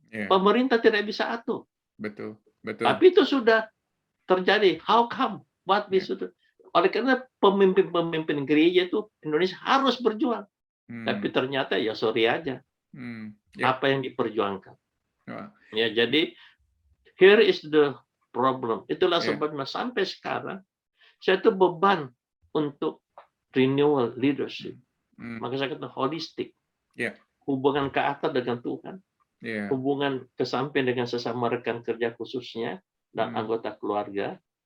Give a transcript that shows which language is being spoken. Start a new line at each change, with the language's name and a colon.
Indonesian: Pemerintah tidak bisa atur. Betul. Tapi itu sudah terjadi.
English: How come? What we should do?
Indonesian: Oleh karena pemimpin-pemimpin gereja itu Indonesia harus berjuang. Tapi ternyata ya sorry aja. Apa yang diperjuangkan. Ya, jadi
English: here is the problem.
Indonesian: Itulah sebabnya sampai sekarang saya itu beban untuk renewal leadership. Maka saya kata holistik. Hubungan ke atas dengan Tuhan. Hubungan ke samping dengan sesama rekan kerja khususnya dan anggota keluarga.